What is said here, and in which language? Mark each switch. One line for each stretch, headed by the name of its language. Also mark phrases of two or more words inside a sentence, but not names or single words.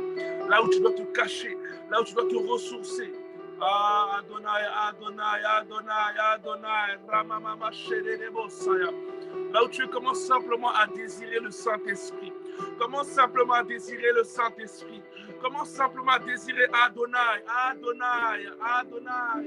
French: Là où tu dois te cacher, là où tu dois te ressourcer. Ah, Adonai, Adonai, Adonai, Adonai, Ramamama, Shedebosaya. Là où tu commences simplement à désirer le Saint-Esprit. Commence simplement à désirer le Saint-Esprit. Commence simplement à désirer Adonai, Adonai, Adonai.